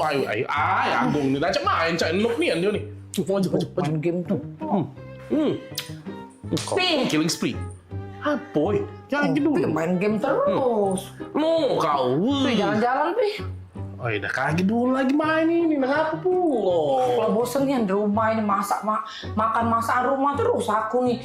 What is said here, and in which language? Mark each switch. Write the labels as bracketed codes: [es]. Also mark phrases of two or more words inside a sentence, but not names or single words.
[ms] Ay, Agung ni dah macam main cak nuk ni dia ni. Maju. Main game tu. [en] Killing spree. [ms] Apa? Jangan gitu. Main game terus. No, kau. Jalan-jalan, Pi. Oh, dah kaget dulu lagi main ini. Kenapa pula? Kalau bosen nih di rumah ini makan masakan rumah terus aku nih.